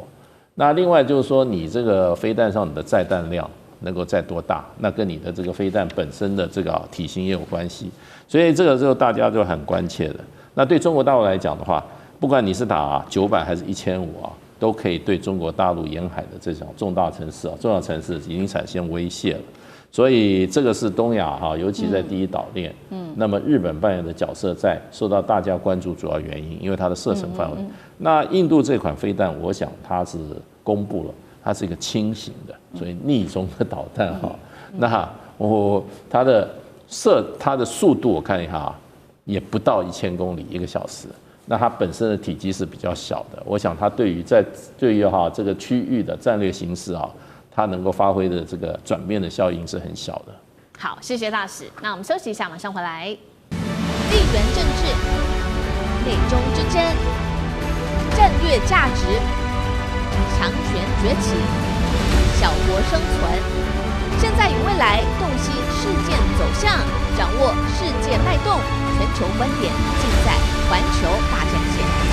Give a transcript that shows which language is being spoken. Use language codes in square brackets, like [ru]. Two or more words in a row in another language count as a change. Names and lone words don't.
[zh] 那另外就是說你這個飛彈上你的載彈量能夠載多大，那跟你的這個飛彈本身的這個體型也有關係，所以這個就大家就很關切的。那對中國大陸來講的話，不管你是打900還是1500都可以對中國大陸沿海的這種重要城市已經產生威脅了，所以這個是東亞尤其在第一島鏈，那麼日本扮演的角色在受到大家關注，主要原因因為它的射程範圍。那印度這款飛彈，我想它是公布了，它是一個輕型的，所以逆中的導彈那它的速度我看一下也不到1000公里1個小時。那它本身的體積是比較小的，我想它對於這個區域的戰略形勢它能夠發揮的這個轉變的效應是很小的。好，謝謝大使。那我們休息一下，馬上回來。地緣政治、美中之爭、戰略價值、強權崛起、小國生存，現在與未來洞悉事件走向，掌握世界脈動，全球觀點盡在環球大戰線。